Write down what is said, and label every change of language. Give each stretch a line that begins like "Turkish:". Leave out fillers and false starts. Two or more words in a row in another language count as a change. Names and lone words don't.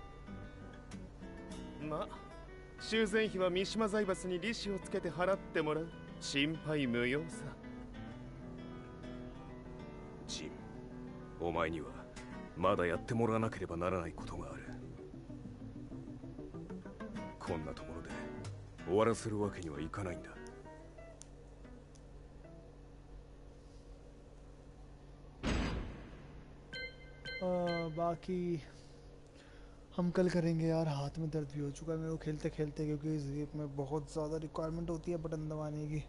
Japanese: まあ修繕費は三島財閥に利子をつけて払ってもらう。心配無用さ。ジン、お前にはまだやってもらわなければならないことがある。こんなところで終わらせるわけにはいかないんだ。
Hindi: बाकी हम कल करेंगे यार। हाथ में दर्द भी हो चुका है मेरे को खेलते खेलते, क्योंकि इस गेम में बहुत ज़्यादा रिक्वायरमेंट होती है बटन दबाने की।